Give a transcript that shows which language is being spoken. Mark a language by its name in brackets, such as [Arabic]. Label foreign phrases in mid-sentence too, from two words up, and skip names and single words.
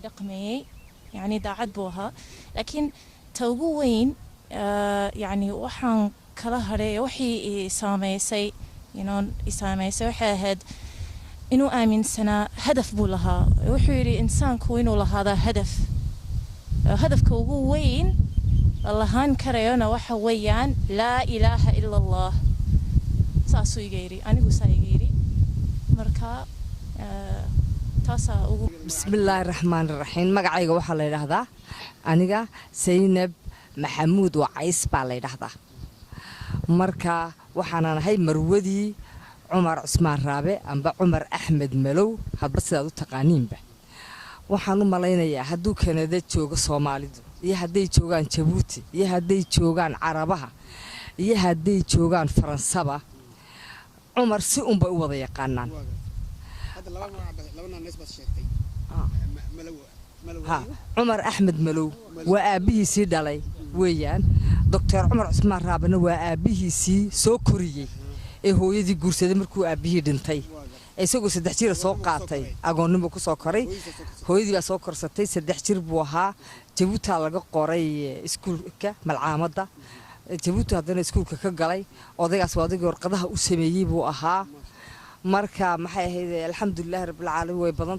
[Somali] dhaqmayay yani daacad buu ahaa laakiin tawgu weyn yani waxaan kala haray wixii saameysay waxay ahayd inuu aaminsanaa hadaf buu lahaa wuxuu yidhi insaanku inuu lahaada hadafka ugu weyn lahaan karayona waxa weeyaan laa ilaaha ila allah saasuu iga yidhi anigu saa iga yidhi marka [Arabic] بسم الله الرحمن الرحيم [Somali] magacayga waxa la yiraahdaa aniga Saynab Maxamuud Wacays baa la yiraahdaa marka waxaan ahay marwadii Cumar Cismaan Raabi amba Cumar Axmed Malow hadba sidaad u taqaaniinba waxaan u malaynayaa hadduu Kanada joogo Soomaalidu iyo hadday joogaan Djibouti iyo hadday joogaan Carabaha iyo hadday joogaan Faransaba Cumar si un bay u wada yaqaanaan عمر أحمد ملو وأبيه سيدالي ويان doctor Cumar Cusmaan Raabana waa aabihiisii soo koriyay ee hooyadii guursaday markuu aabihii dhintay isagoo 3 jir soo qaatay agoonnimo ku soo koray hooyadii baa soo korsatay 3 jir buu ahaa Jabuuti laga qoray iskuulka malcaamadda Jabuuti hadana iskuulka ka galay odaygaas wadigii warqadaha u sameeyay buu ahaa marka maxay ahayd [Arabic] الحمد لله رب العالمين [Somali] way badan